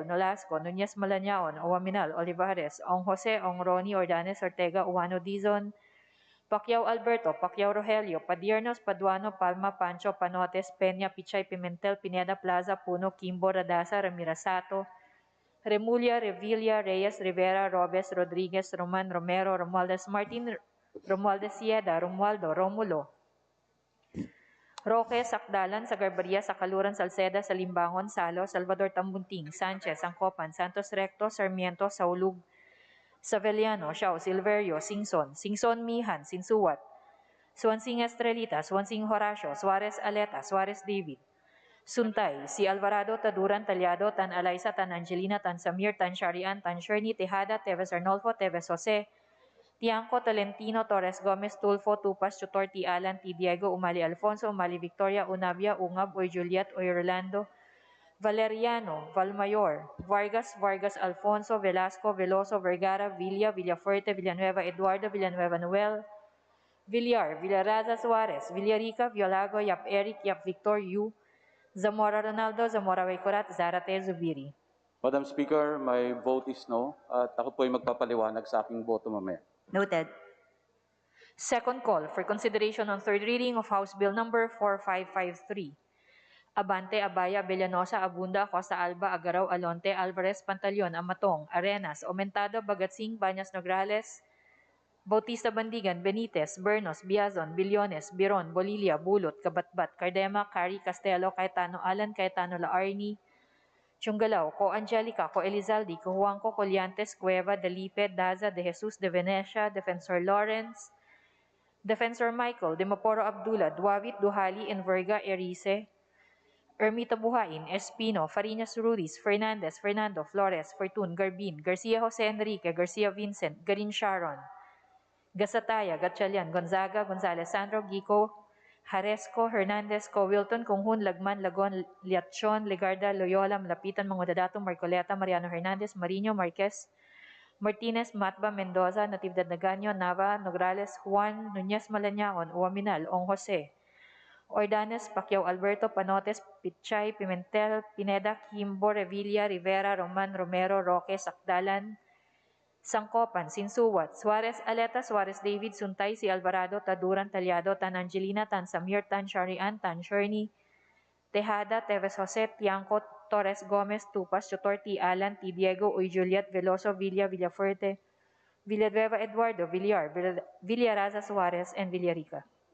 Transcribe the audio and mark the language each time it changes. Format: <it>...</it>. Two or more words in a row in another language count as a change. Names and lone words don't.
<en>Nolasco, Nunez Malanaon, Owaminal, Olivares, Ong Jose, Ong Roni, Ordanes, Ortega, Uwano Dizon, Pacquiao Alberto, Pacquiao Rogelio, Padiernos, Paduano, Palma, Pancho, Panotes, Peña, Pichay, Pimentel, Pineda, Plaza, Puno, Kimbo, Radasa, Ramirasato, Remulla, Revilla, Reyes, Rivera, Robes, Rodriguez, Roman, Romero, Romualdez Martin, Romualdez Sieda, Romualdo, Romulo, Roque, Sakdalan, Sagarbaria, Sakaluran, Salceda, Salimbangon, Salo, Salvador Tambunting, Sanchez, Angcopan, Santos Recto, Sarmiento, Saulug, Saveliano, Xiao, Silverio, Singson, Singson Mihan, Sinsuwat, Swansing Estrelita, Swansing Horacio, Suarez Aleta, Suarez David, Suntay, si Alvarado, Taduran, Talyado, Tan Alaysa, Tan Angelina, Tan Samir, Tan Sharian, Tan Sherny, Tejada, Teves Arnolfo, Teves Jose, Tiangco, Tolentino, Torres Gomez, Tulfo, Tupas, Chutor, T. Alan, T. Diego, Umali Alfonso, Umali Victoria, Unavia, Ungab, Oy Juliet, Oy Rolando, Valeriano, Valmayor, Vargas, Vargas Alfonso, Velasco, Veloso, Vergara, Villa, Villafuerte, Villanueva, Eduardo, Villanueva Noel, Villar, Villaraza Suarez, Villarica, Violago, Yap Eric, Yap Victor, Yu, Zamora Ronaldo, Zamora Waykurat, Zarate Zubiri. Madam Speaker, my vote is no</en> <tl>at ako po ay magpapaliwanag sa aking boto mamaya.</tl> <en>Noted. Second call for consideration on third reading of House Bill Number 4553. Abante, Abaya, Bellanosa, Abunda, Costa Alba, Agaraw, Alonte, Alvarez, Pantaleon, Amatong, Arenas, Aumentado, Bagatsing, Bañas Nograles, Bautista Bandigan, Benitez, Bernos, Biazon, Billones, Biron, Bolilla, Bulot, Kabatbat, Cardema, Cari, Castelo, Cayetano Alan, Cayetano Laarni, Chungalao, Co Angelica, Co Elizalde, Co Juanco, Colliantes, Cueva, Dalipe, Daza, De Jesus, De Venecia, Defensor Lawrence, Defensor Michael, De Maporo Abdullah, Duavit, Duhali, Enverga, Erice, Ermita Buhain, Espino, Fariñas Rudis, Fernandez, Fernando, Flores, Fortun, Garbin, Garcia Jose Enrique, Garcia Vincent, Garin Sharon, Gasataya, Gatchalian, Gonzaga, Gonzales Sandro, Gico, Haresco, Hernandez, Co Wilton, Konghun, Lagman, Lagon, Liachon, Legarda, Loyola, Malapitan, Mangudadatong, Marcoleta, Mariano Hernandez, Marino, Marquez, Martinez, Matba, Mendoza, Natividad Naganyo, Nava, Nograles, Juan, Nunez Malanaon, Uwaminal, Ong Jose, Ordanes, Pacquiao Alberto, Panotes, Pichay, Pimentel, Pineda, Kimbo, Revilla, Rivera, Roman, Romero, Roque, Sakdalan, Sangcopan, Sinsuwat, Suarez Aleta, Suarez David, Suntay, si Alvarado, Taduran, Talyado, Tan Angelina, Tan Samir, Tan Sharian, Tan Sherny, Tejada, Teves Jose, Tiangco, Torres Gomez, Tupas, Chotor, T. Alan, T. Diego, Uy Juliet, Veloso, Villa, Villafuerte, Villanueva Eduardo, Villar, Villaraza Suarez, and Villarica.</en>